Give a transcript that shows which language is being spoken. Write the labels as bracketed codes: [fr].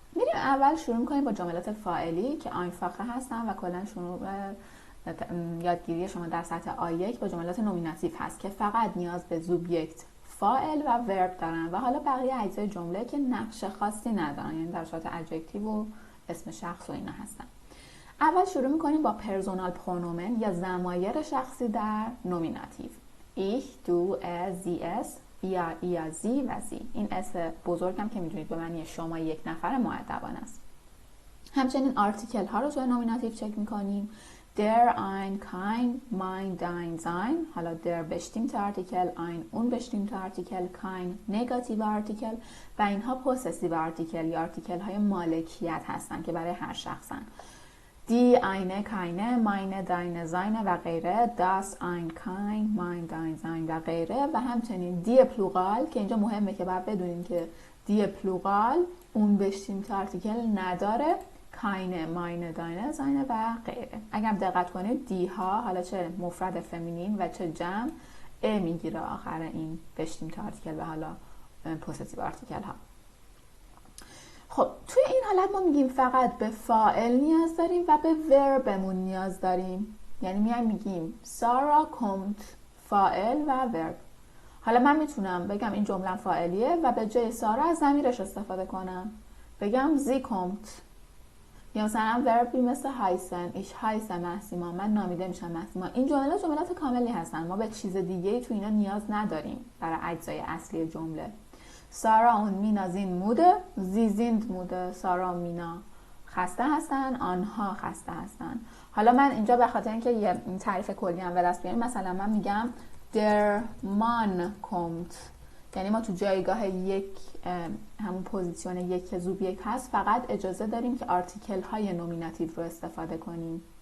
[fa] میریم اول شروع میکنیم با جملات فاعلی که آینفاخه هستن و کلا شروع یادگیری شما در سطح آی1 با جملات نومیناتیو هست که فقط نیاز به سوبجکت، فاعل و ورب دارن و حالا بقیه اجزای جمله که نقش خاصی ندارن، یعنی در صورت ادجکتیو و اسم شخص و اینا هستن. اول شروع میکنیم با پرسونال پرونومن یا ضمایر شخصی در نومیناتیو. [de] ich, du, er, sie, es, wir, ihr, sie و sie. [fa] این اس بزرگم که میدونید به معنی شما یک نفر مؤدبان است. همچنین آرتیکل ها رو توی نومیناتیو چک میکنیم. [de] der, ein, kein, mein, dein, sein. [fa] حالا [de] der bestimmte [fa] آرتیکل، [de] ein unbestimmte [fa] آرتیکل، [de] kein negative [fa] آرتیکل و اینها پوسسیو آرتیکل یا آرتیکل های مالکیت هستن که برای هر شخصن. [de] die, eine, keine, meine, deine, seine و غیره. das, ein, kein, mein, dein, sein [fa] و غیره. و همچنین die پلوغال که اینجا مهمه که باید بدونیم که die پلوغال اون bestimmte آرتیکل نداره. [de] keine, meine, deine, seine [fa] و غیره. اگر دقت کنید دی ها حالا چه مفرد فمینین و چه جمع ا میگیره آخر این bestimmte آرتیکل و حالا پوسسیو آرتیکل ها. خب توی این حالت ما میگیم فقط به فاعل نیاز داریم و به وربمون نیاز داریم. یعنی میگیم سارا kommt فاعل و ورب. حالا من میتونم بگم این جمله فاعلیه و به جای سارا از ضمیرش استفاده کنم، بگم [de] sie kommt. [fa] یا مثلا وربی مثل هایسن، [de] ich heiße [fa] محسیما، من نامیده میشم محسیما. این جملات کاملی هستن، ما به چیز دیگه‌ای تو اینا نیاز نداریم برای اجزای اصلی جمله. سارا و مینا [de] sind müde, sie sind müde. [fa] سارا و مینا خسته هستن، آنها خسته هستن. حالا من اینجا به خاطر اینکه یه تعریف کلی هم به دست بیاریم مثلا من میگم [de] der Mann kommt، [fa] یعنی ما تو جایگاه یک همون پوزیشن یک که سوبجکت هست فقط اجازه داریم که آرتیکل های نومیناتیو رو استفاده کنیم.